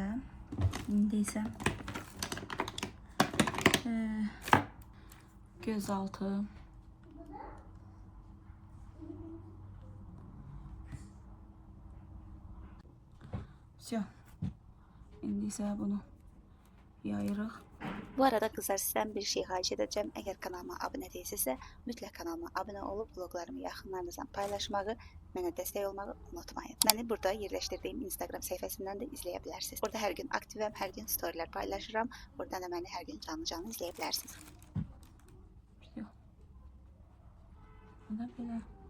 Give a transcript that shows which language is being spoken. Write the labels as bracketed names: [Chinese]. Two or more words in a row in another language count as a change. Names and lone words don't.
[Azerbaijani] İndi isə gözaltı. [Russian] Все. [Azerbaijani] İndi isə bunu yayırıq. [Turkish] Bu arada kızlar sizden bir şey xahiş edeceğim. [Azerbaijani] Eğer kanalıma abone değilsizsə, mütləq kanalıma abone olup vloglarımı yaxınlarınızla paylaşmağı, mənə dəstək olmağı unutmayın. Məni burada yerləşdirdiyim Instagram səhifəsindən də izləyə bilərsiniz. Orada hər gün aktivəm, hər gün storylər paylaşıram. Oradan da məni hər gün canlı izləyə bilərsiniz. Bu da belə.